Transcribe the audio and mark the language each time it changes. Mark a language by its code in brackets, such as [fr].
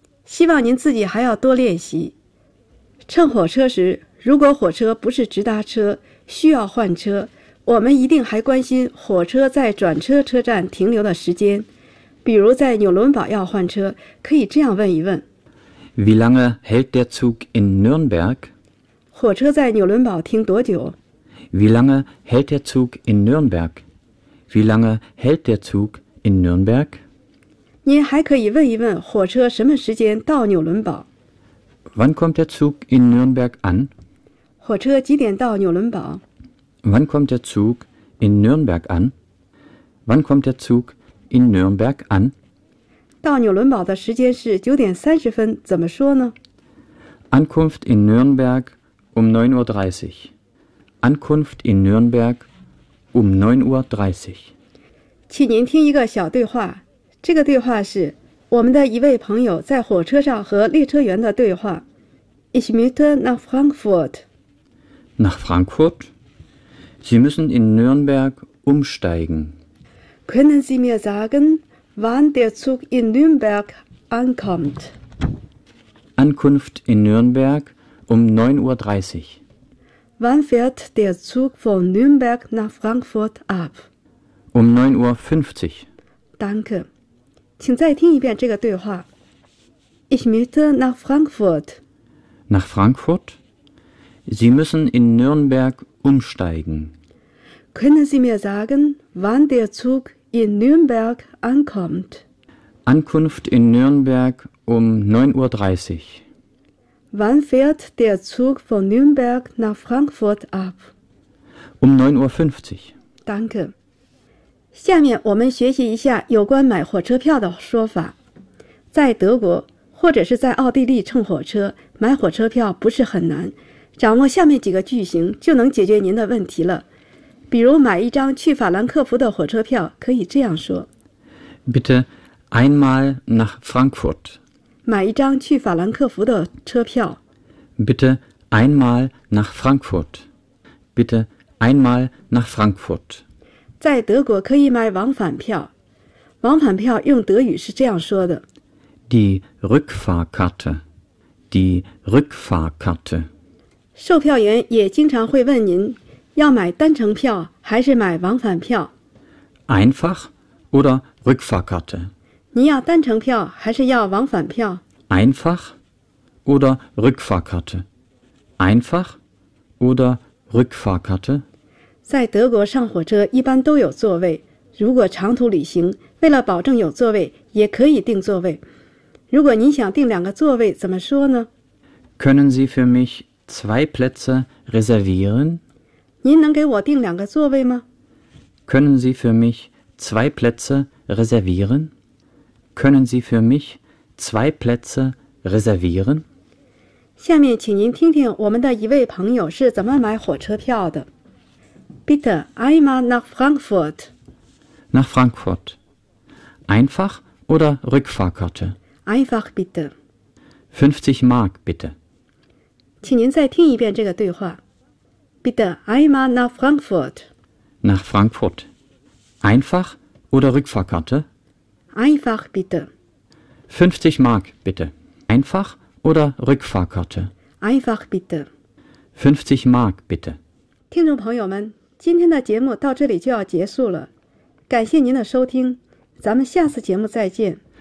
[zh] 希望您自己还要多练习。乘火车时，如果火车不是直达车，需要换车，我们一定还关心火车在转车车站停留的时间。比如在纽伦堡要换车，可以这样问一问 [de] ：Wie lange hält der Zug in Nürnberg？ [zh] 火车在纽伦堡停多久 [de] ？Wie lange hält der Zug in Nürnberg？ Wie lange hält der Zug in Nürnberg？ [zh] 您还可以问一问火车什么时间到纽伦堡 [de] ？Wann kommt der Zug in Nürnberg an？ [zh] 火车几点到纽伦堡 [de] ？Wann kommt der Zug in Nürnberg an？ Wann kommt der Zug？ In Nürnberg an. [zh] 到纽伦堡的时间是九点三十分，怎么说呢 [de] ？Ankunft in Nürnberg um 9:30. Ankunft in Nürnberg um 9:30. [zh] 请您听一个小对话。这个对话是我们的一位朋友在火车上和列车员的对话。 [de] Ich möchte nach Frankfurt. Nach Frankfurt? Sie müssen in Nürnberg umsteigen. Können Sie mir sagen, wann der Zug in Nürnberg ankommt? Ankunft in Nürnberg um 9:30. Wann fährt der Zug von Nürnberg nach Frankfurt ab? Um 9:50. Danke. [zh] 请再听一遍这个对话。 [de] Ich möchte nach Frankfurt. Nach Frankfurt? Sie müssen in Nürnberg umsteigen. Können Sie mir sagen, wann der Zug in Nürnberg ankommt. Ankunft in Nürnberg um 9:30. Wann fährt der Zug von Nürnberg nach Frankfurt ab? Um 9:50. Danke. [zh] 下面我们学习一下有关买火车票的说法。在德国或者是在奥地利乘火车，买火车票不是很难，掌握下面几个句型就能解决您的问题了。比如买一张去法兰克福的火车票，可以这样说 [de] ：Bitte einmal nach Frankfurt。 [zh] 买一张去法兰克福的车票。 [de] Bitte einmal nach Frankfurt。 Bitte einmal nach Frankfurt。 [zh] 在德国可以买往返票。往返票用德语是这样说的 [de] ：Die Rückfahrkarte。Die Rückfahrkarte。 [zh] 售票员也经常会问您。要买单程票还是买往返票 [de] ？Einfach oder Rückfahrkarte？ [zh] 你要单程票还是要往返票 [de] ？Einfach oder Rückfahrkarte？ Einfach oder Rückfahrkarte？ [zh] 在德国上火车一般都有座位，如果长途旅行，为了保证有座位，也可以订座位。如果您想订两个座位，怎么说呢 [de] ？Können Sie für mich zwei Plätze reservieren？ [zh] 您能给我订两个座位吗 [de] ？Können Sie für mich zwei Plätze reservieren? Können Sie für mich zwei Plätze reservieren? [zh] 下面请您听听我们的一位朋友是怎么买火车票的。 [de] Bitte einmal nach Frankfurt. Nach Frankfurt. Einfach oder Rückfahrkarte? Einfach bitte. 50 Mark bitte. [zh] 请您再听一遍这个对话。 [de] Bitte einmal nach Frankfurt. Nach Frankfurt. Einfach oder Rückfahrkarte? Einfach bitte. 50 Mark bitte. Einfach oder Rückfahrkarte? Einfach bitte. 50 Mark bitte. [zh] 听众朋友们，今天的节目到这里就要结束了。感谢您的收听，咱们下次节目再见。